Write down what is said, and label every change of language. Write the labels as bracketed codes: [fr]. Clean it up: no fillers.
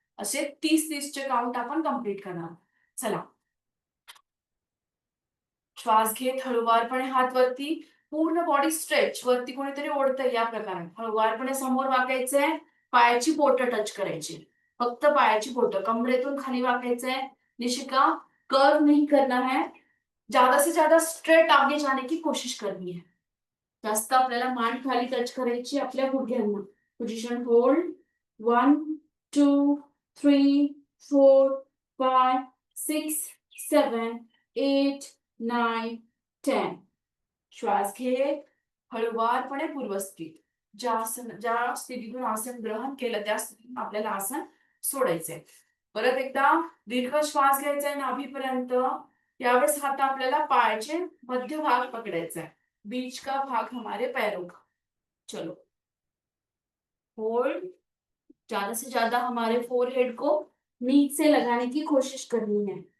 [mr] असे 30-30 चे काउंट आपण कंप्लीट करणार. चला. श्वास घेत हळूवारपणे हात वरती, पूर्ण बॉडी स्ट्रेच. वरती कोणीतरी ओढतंय या प्रकारे. हळूवारपणे समोर वाकायचंय, पायाची बोटं टच करायची. फक्त पायाची बोटं. कमरेतून खाली वाकायचंय. [hi] निशिका कर्व नहीं करना है, ज्यादा से ज्यादा स्ट्रेट आगे जाने की कोशिश करनी है. [mr] जास्त आपल्याला मान खाली टच करायची आपल्या गुडघ्यांना. Position hold. 1 2 3 4 5 6 7 8 9 10. श्वास घेत हळूवारपणे पूर्वस्थित. ज्या स्थितीतून आसन ग्रहण केलं त्या स्थितीतून आपल्याला आसन सोडायचंय. परत एकदा दीर्घ श्वास घ्यायचा आहे नाभीपर्यंत. यावेळेस हात आपल्याला पायाचे मध्य भाग पकडायचा है, [hi] बीच का भाग हमारे पैरों का. [mr] चलो. होल्ड. [hi] ज्यादा से ज्यादा हमारे फोरहेड को नीचे से लगाने की कोशिश करनी है.